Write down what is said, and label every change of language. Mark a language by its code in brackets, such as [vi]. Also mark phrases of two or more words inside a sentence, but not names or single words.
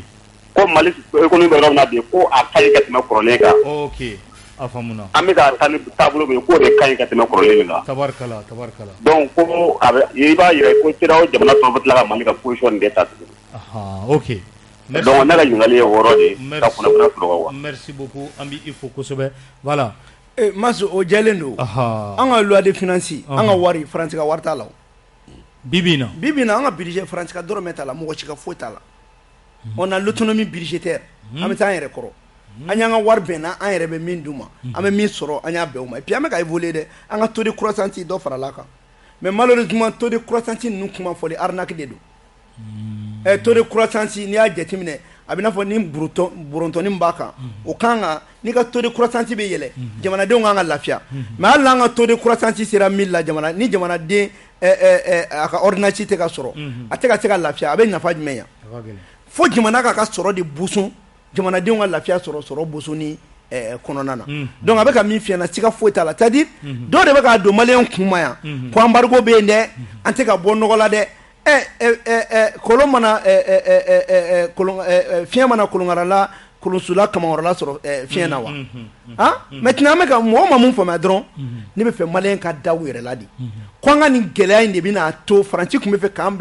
[bm] Ko Mali économie bɛ yɔrɔ min na bi ko a ka ɲi ka tɛmɛ kɔrɔlen kan. Ok. A faamuna. An bɛ ka taa ni taabolo min k'o de ka ɲi ka tɛmɛ kɔrɔlen kan. Tabarikala. Donc ko a bɛ i b'a yira ko CEDEAO jamana tɔw bɛ tila ka Mali ka position de ta tuguni. Ok. Donc ne ka ɲininkali ye o yɔrɔ de ka kunnafoniya sɔrɔ quoi. [fr] Merci beaucoup [bm] an b'i fo kosɛbɛ voilà. Masu o jɛlen don an ka [fr] loi de finance [bm] an ka wari Faransi ka wari t'a la bi bi in na an ka budget Faransi ka dɔrɔmɛ t'a la mɔgɔ si ka foyi t'a la [fr] on a l'autonomie budgétaire [bm] an bɛ taa an yɛrɛ kɔrɔ an y'an ka wari bɛnna an yɛrɛ bɛ min d'u ma an bɛ min sɔrɔ an y'a bɛn u ma [fr] et puis [bm] an bɛ ka évoluer dɛ an ka [fr] taux de croissance [bm] dɔ farala kan [fr] mais malheureusement taux de croissance [bm] ninnu kuma fɔli arnaque de don [fr] taux de croissance [bm] n'i y'a jateminɛ a bɛ n'a fɔ ni borontɔni b'a kan o kan ka n'i ka [fr] taux de croissance [bm] bɛ yɛlɛ jamanadenw kan ka lafiya mais hali n'an ka [fr] taux de croissance [bm] sera 1000 la ni jamanaden a ka ordonnance tɛ ka sɔrɔ a tɛ ka se ka lafiya a bɛ nafa jumɛn yan fo jamana ka sɔrɔ de boson jamanadenw ka lafiya sɔrɔ boson ni kɔnɔna na donc a bɛ ka min f'i ɲɛna siga foyi t'a la [fr] c'est à dire [bm] dɔw de bɛ k'a don maliyɛn kun ma yan ko embargo bɛ yen dɛ an tɛ ka bɔ nɔgɔ la dɛ kolon mana fiɲɛ mana kolonkarala kolonsula kamakɔrɔla sɔrɔ fiɲɛ na wa maintenant an bɛ ka mɔgɔ ma mun faamuya dɔrɔn ne bɛ fɛ maliyɛn ka da u yɛrɛ la de ko an ka nin gɛlɛya in de bɛna to Faransi tun bɛ fɛ k'an